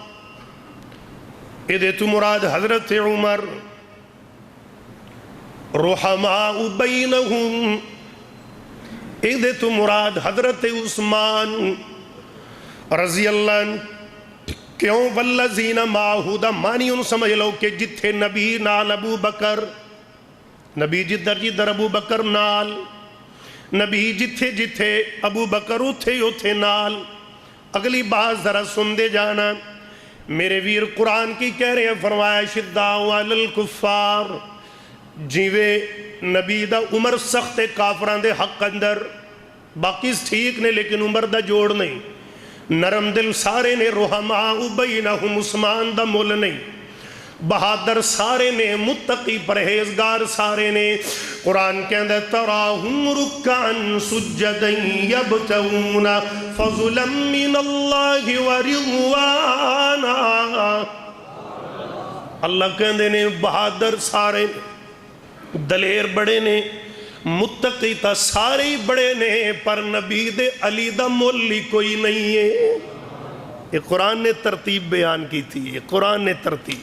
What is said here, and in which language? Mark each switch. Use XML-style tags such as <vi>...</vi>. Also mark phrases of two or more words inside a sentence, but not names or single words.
<ur>یہ تو مراد حضرت عمر،</ur> <ar>رحماء بینہم،</ar> <ur>یہ تو مراد حضرت عثمان رضی اللہ عنہ۔</ur> <pa>کیوں</pa> <ar>والذین معہ</ar> <pa>دا معنی ان سمجھ لو کہ جتھے نبی نال ابو بکر، نبی جدر جدر ابو بکر نال، نبی جتھے جتھے ابو بکر اتھے اتھے نال۔ اگلی بات ذرا سن دے جانا، میرے ویر قرآن کی کہہ رہے ہیں، فرمایا</pa> <ar>شداء علی الکفار،</ar> <pa>جیوے نبی دا عمر سخت کافران دے حق اندر، باقی ٹھیک نے لیکن عمر دا جوڑ نہیں، نرم دل سارے نے،</pa> <ar>رحماء بینہم</ar> <pa>عثمان دا مل نہیں، بہادر سارے نے، متقی پرہیزگار سارے نے۔</pa> <ur>قرآن کے اندر</ur> <ar>تراہم رکعا سجدا یبتغون فضلا من اللہ ورضوانا،</ar> <pa>اللہ کہندے نے بہادر سارے نے، دلیر بڑے نے، متقی تا سارے ہی بڑے نے، پر نبی دے علی دا مولی کوئی نہیں ہے۔</pa> <ur>یہ قرآن نے ترتیب بیان کی تھی، یہ قرآن نے ترتیب۔</ur>